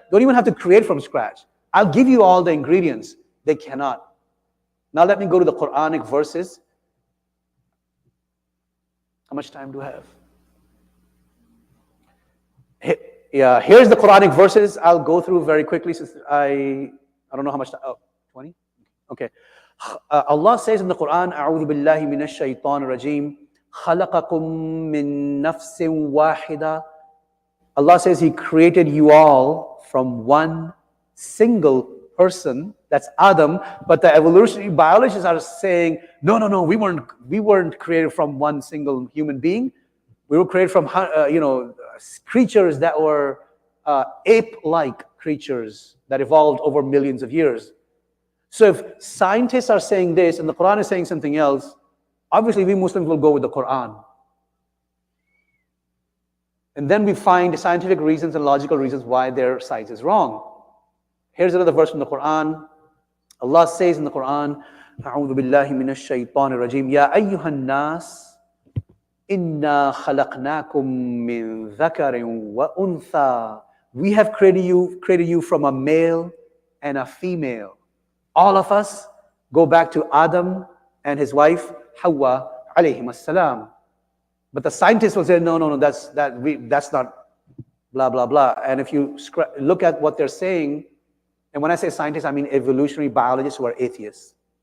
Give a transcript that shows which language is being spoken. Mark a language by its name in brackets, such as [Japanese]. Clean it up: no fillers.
[English] Don't even have to create from scratch. I'll give you all the ingredients. They cannot. Now let me go to the Quranic verses. How much time do I have? Yeah, here's the Quranic verses. I'll go through very quickly since I don't know how much time. Oh, 20? Okay. Allah says in the Quran, [Arabic] أعوذ بالله من الشيطان الرجيم خلقكم من نفس واحدة. [English] Allah says He created you all from one single person. That's Adam. But the evolutionary biologists are saying, no, we weren't created from one single human being. We were created from creatures that were ape-like creatures that evolved over millions of years. So if scientists are saying this and the Quran is saying something else, obviously we Muslims will go with the Quran. And then we find scientific reasons and logical reasons why their science is wrong. Here's another verse from the Quran. Allah says in the Quran, [Arabic] أعوذ بالله من الشيطان الرجيم يا أيها الناس إنا خلقناكم من ذكر وأنثى. [English] We have created you from a male and a female. All of us go back to Adam and his wife Hawa alayhim assalam. But the scientists will say, no, that's not blah, blah, blah. And if you look at what they're saying, and when I say scientists, I mean evolutionary biologists who are atheists.